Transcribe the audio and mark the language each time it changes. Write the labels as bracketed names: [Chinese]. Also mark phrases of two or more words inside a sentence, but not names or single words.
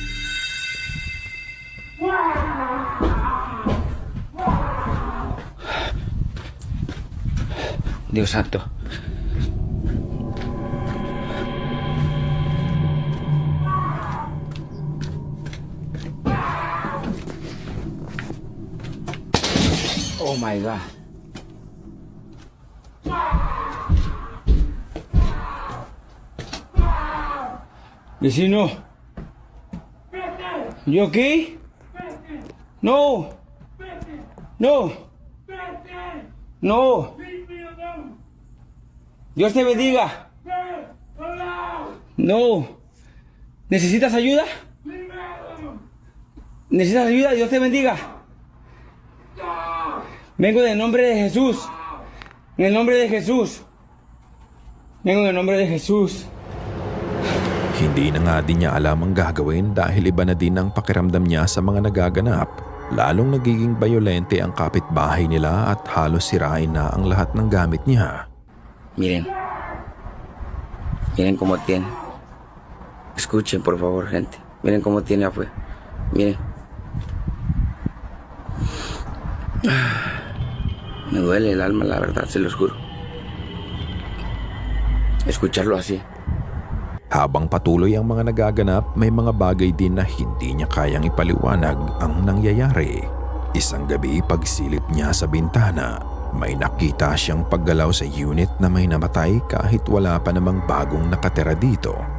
[Spanish] Dios santo. [English] Oh my God. [Spanish] Vecino. [English] You okay? No. [Spanish] No. No. Dios te bendiga. No. ¿Necesitas ayuda? ¿Necesitas ayuda? Dios te bendiga. Vengo en el nombre de Jesús. En el nombre de Jesús. Vengo en el nombre de Jesús. [Filipino] Hindi na nga din niya alam ang gagawin dahil iba na din ang pakiramdam niya sa mga nagaganap. Lalong nagiging bayolente ang kapitbahay nila at halos sirain na ang lahat ng gamit niya. [Spanish] Miren. Miren cómo tiene. Escuchen, por favor, gente. Miren cómo tiene afuera. Miren. Me duele el alma, la verdad, se los juro. Escucharlo así. [Filipino] Habang patuloy ang mga nagaganap, may mga bagay din na hindi niya kayang ipaliwanag ang nangyayari. Isang gabi pagsilip niya sa bintana, may nakita siyang paggalaw sa unit na may namatay kahit wala pa namang bagong nakatira dito.